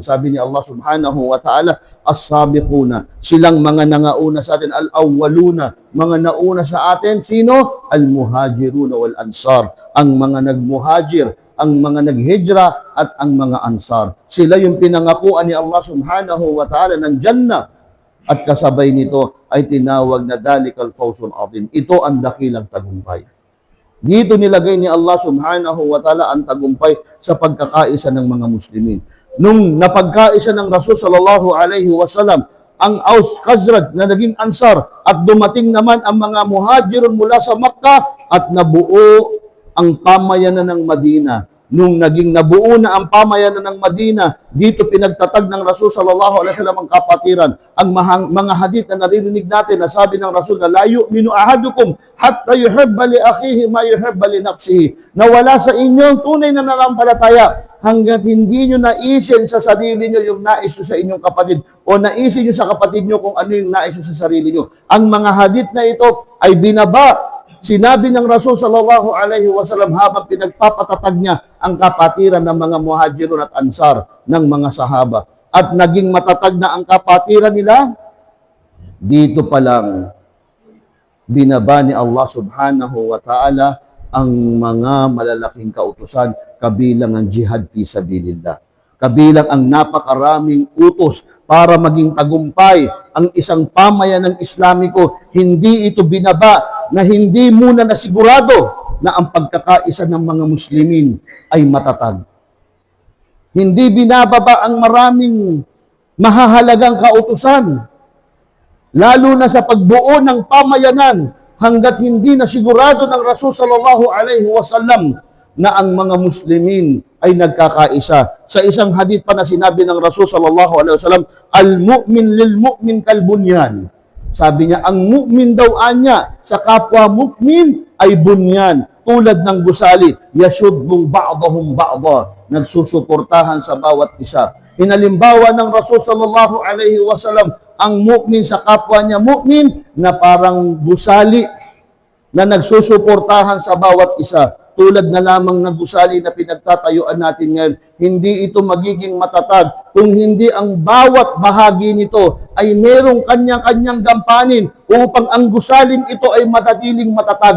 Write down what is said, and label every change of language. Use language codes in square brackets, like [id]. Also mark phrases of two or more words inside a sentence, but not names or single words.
[tl] Sabi ni [ar] Allah سبحانه وتعالى السابقون, [tl] silang mga nangauna sa atin, al-awwaluna, mga nauna sa atin, sino? [ar] المهاجرون والأنصار, [tl] ang mga nagmuhajir, ang mga naghijra at ang mga ansar. Sila yung pinangakuan ni Allah [ar] سبحانه وتعالى [tl] ng Jannah, at kasabay nito ay tinawag na [ar] ذلك الفوز العظيم. [tl] Ito ang dakilang tagumpay. Dito nilagay ni Allah [ar] سبحانه وتعالى [tl] ang tagumpay sa pagkakaisa ng mga Muslimin. Nung napagkaisa ng Rasul [ar] صلى الله عليه وسلم [tl] ang Aus Khazraj na naging Ansar, at dumating naman ang mga Muhajirun mula sa Makkah, at nabuo ang pamayanan ng Madina. Nung naging nabuo na ang pamayanan ng Madina, dito pinagtatag ng Rasul [ar] صلى الله عليه وسلم [tl] ang kapatiran. Ang mga hadith na naririnig natin na sabi ng Rasul na [ar] لا يؤمن أحدكم حتى يحب لأخيه ما يحب لنفسه. [tl] Na wala sa inyong tunay na nanampalataya hangga't hindi nyo naisin sa sarili nyo yung nais nyo sa inyong kapatid, o naisin nyo sa kapatid nyo kung ano yung nais nyo sa sarili nyo. Ang mga hadith na ito ay binaba. Sinabi ng Rasul [ar] صلى الله عليه وسلم [tl] habang pinagpapatatag niya ang kapatiran ng mga Muhajirun at Ansar ng mga sahaba. At naging matatag na ang kapatiran nila, dito pa lang binaba ni Allah [ar] سبحانه وتعالى [tl] ang mga malalaking kautusan, kabilang ang [ar] جهاد في سبيل الله. [tl] Kabilang ang napakaraming utos para maging tagumpay ang isang pamayanang Islamiko. Hindi ito binaba na hindi muna nasigurado na ang pagkakaisa ng mga Muslimin ay matatag. Hindi binababa ang maraming mahahalagang kautusan, lalo na sa pagbuo ng pamayanan, hanggat hindi nasigurado ng Rasul [ar] صلى الله عليه وسلم [tl] na ang mga Muslimin ay nagkakaisa. Sa isang hadith pa na sinabi ng Rasul [ar] صلى الله عليه وسلم, المؤمن للمؤمن كالبنيان. [tl] Sabi niya, ang mu'min daw anya sa kapwa mu'min ay bunyan, tulad ng gusali, [ar] يشد بعضهم بعضا, [tl] nagsusuportahan sa bawat isa. Inalimbawa ng Rasul [ar] صلى الله عليه وسلم [tl] ang mu'min sa kapwa niya mu'min na parang gusali na nagsusuportahan sa bawat isa. Tulad na lamang ng gusali na pinagtatayuan natin ngayon, hindi ito magiging matatag kung hindi ang bawat bahagi nito ay merong kanyang-kanyang gampanin upang ang gusaling ito ay madadiling matatag.